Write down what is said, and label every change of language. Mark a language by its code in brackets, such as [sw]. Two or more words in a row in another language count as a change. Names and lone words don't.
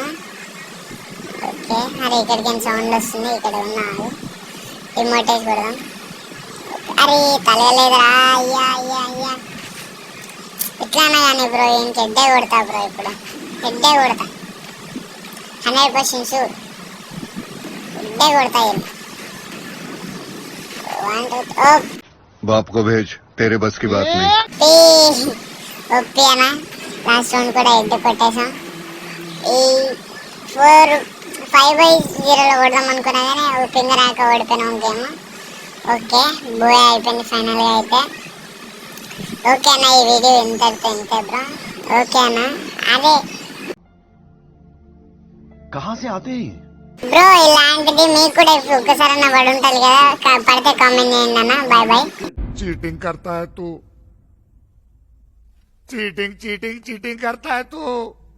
[te] ఓకే అరే ఇక్కడికైనా సౌండ్ వస్తుంది, ఇక్కడ ఉన్నాడు. ఇమ్మోటేజ్ కొడదాం. అరే తలలేదురా. అయ్యా ఎట్లానా కానీ బ్రో ఇంక హెడ్డే కొడతా బ్రో. ఇప్పుడు హెడ్డే కొడతా 100% షూర్. హెడ్డే కొడతా. [hi] बाप को भेज, तेरे बस की बात नहीं। [te] ఓపి అన్న లాస్ట్ రౌండ్ కూడా హెడ్ కొట్టేసాం. ఈ 5/0 కొడదాం అనుకున్నా కానీ పింగ్ రాక ఓడిపోయినాం గేమ్. ఓకే బోయ్ అయిపోయింది ఫైనల్గా అయితే. ఓకే అన్న ఈ వీడియో ఇంతే బ్రో. ఓకే అన్న అదే [hi] कहां से आते हैं [te] బ్రో ఇలాంటిది మీకు కూడా ఒక్కసారన్నా పడి ఉంటుంది కదా, పడితే కామెంట్ చేయండి అన్న. బాయ్. [hi] चीटिंग करता है तू, चीटिंग करता है तू।